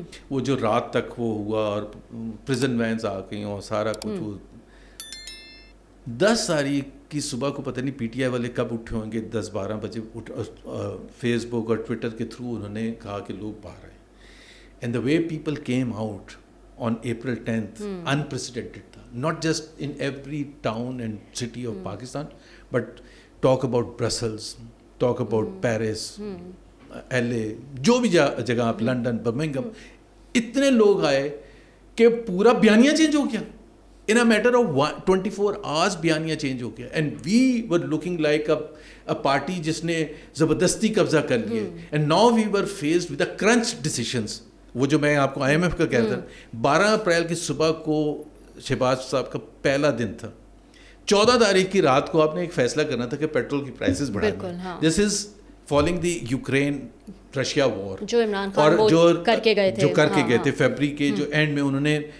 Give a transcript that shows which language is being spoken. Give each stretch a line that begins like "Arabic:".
Hindi: वो जो रात तक वो हुआ और प्रिजन वैन्स आ गई और सारा कुछ वो 10 तारीख की सुबह को पता नहीं पीटीआई वाले कब उठे होंगे, 10-12 बजे फेसबुक और ट्विटर के थ्रू उन्होंने कहा कि लोग बाहर आए।
English: And the way people came out on April 10th, unprecedented था. Not just in every town and city of Pakistan, but talk about Brussels, talk about Paris, LA,
Hindi: जो भी जगह आप,
English: London, Birmingham,
Hindi: इतने लोग आए कि पूरा बयानिया चेंज हो गया.
English: In a matter of 24 hours
Hindi: बयानिया change हो गया.
English: And we were looking like a party
Hindi: जिसने ज़बरदस्ती कब्जा कर लिया.
English: And now we were faced with a crunch decisions.
Hindi: वो जो मैं आपको IMF का कहता था, 12 अप्रैल की सुबह को शहबाज साहब का पहला दिन था. 14 तारीख की रात को आपने एक फैसला करना था कि पेट्रोल की प्राइसेस बढ़ाना.
English: this is following the Ukraine Russia war,
Hindi: जो इमरान खान वो करके गए थे फरवरी के जो एंड में उन्होंने